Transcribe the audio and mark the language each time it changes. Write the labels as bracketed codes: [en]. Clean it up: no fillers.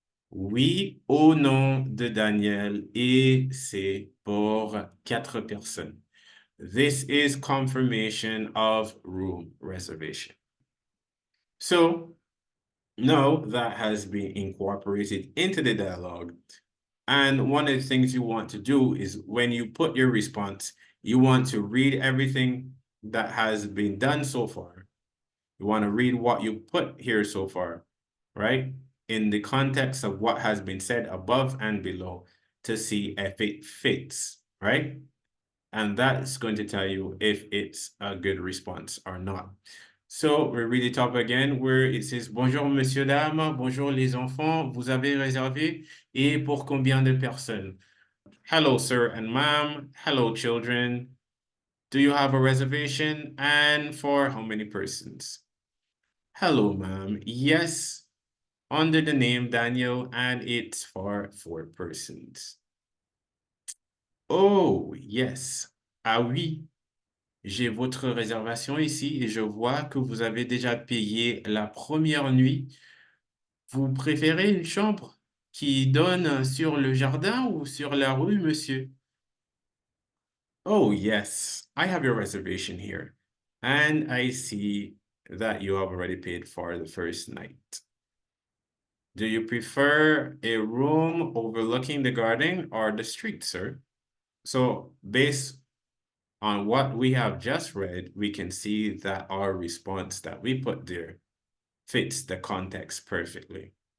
[fr] Oui, au nom de Daniel, et c'est pour 4 personnes. [en] This is confirmation of room reservation. So now that has been incorporated into the dialogue. And one of the things you want to do is when you put your response, you want to read everything that has been done so far. You want to read what you put here so far, right? In the context of what has been said above and below to see if it fits, right? And that's going to tell you if it's a good response or not. So we read the top again where it says, [fr] bonjour monsieur, dame, bonjour les enfants, vous avez réservé et pour combien de personnes? [en] Hello, sir and ma'am. Hello, children. Do you have a reservation and for how many persons? Hello, ma'am. Yes, under the name Daniel, and it's for 4 persons. Oh, yes. [fr] Ah oui, j'ai votre réservation ici et je vois que vous avez déjà payé la première nuit. Vous préférez une chambre qui donne sur le jardin ou sur la rue, monsieur? [en] Oh, yes, I have your reservation here. And I see that you have already paid for the first night. Do you prefer a room overlooking the garden or the street, sir? So based on what we have just read, we can see that our response that we put there fits the context perfectly.